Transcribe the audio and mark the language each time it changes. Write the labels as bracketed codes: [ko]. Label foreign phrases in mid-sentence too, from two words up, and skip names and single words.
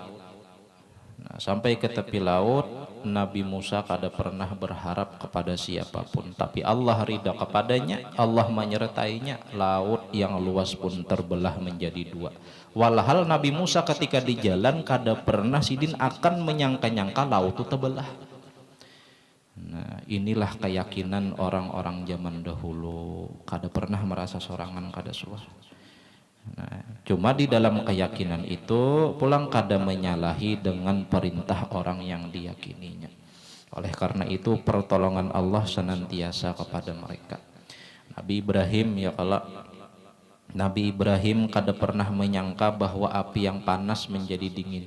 [id] Nah, sampai ke tepi laut, Nabi Musa kada pernah berharap kepada siapapun, tapi Allah ridha kepadanya, Allah menyertainya. Laut yang luas pun terbelah menjadi dua. Walhal Nabi Musa ketika di jalan kada pernah sidin akan menyangka-nyangka laut itu terbelah. [bjn] Nah, inilah keyakinan orang-orang zaman dahulu, kada pernah merasa sorangan, kada suah. Nah, cuma di dalam keyakinan itu pulang kada menyalahi dengan perintah orang yang diyakininya. [id] Oleh karena itu pertolongan Allah senantiasa kepada mereka. Nabi Ibrahim ya kalau Nabi Ibrahim kada pernah menyangka bahwa api yang panas menjadi dingin.